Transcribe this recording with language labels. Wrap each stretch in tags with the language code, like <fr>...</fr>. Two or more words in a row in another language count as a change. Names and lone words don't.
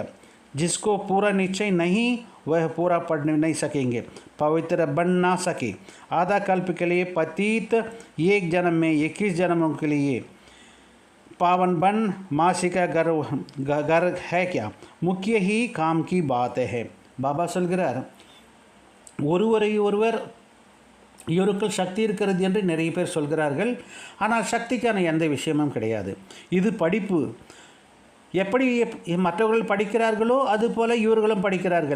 <hi>जिसको पूरा निश्चय नहीं वह पूरा पढ़ नहीं सकेंगे, पवित्र बन ना सके। आधा कल्प के लिए पतित, एक जन्म में 21 जन्मों के लिए पावन बन, मासी का घर है क्या? मुख्य ही काम की बात है.</hi> <ta>பாபா சொல்கிறார், ஒருவர் இவருக்குள் சக்தி இருக்கிறது என்று நிறைய பேர் சொல்கிறார்கள். ஆனால் சக்திக்கான எந்த விஷயமும் கிடையாது. இது படிப்பு. எப்படி மற்றவர்கள் படிக்கிறார்களோ அதுபோல இவர்களும் படிக்கிறார்கள்.</ta>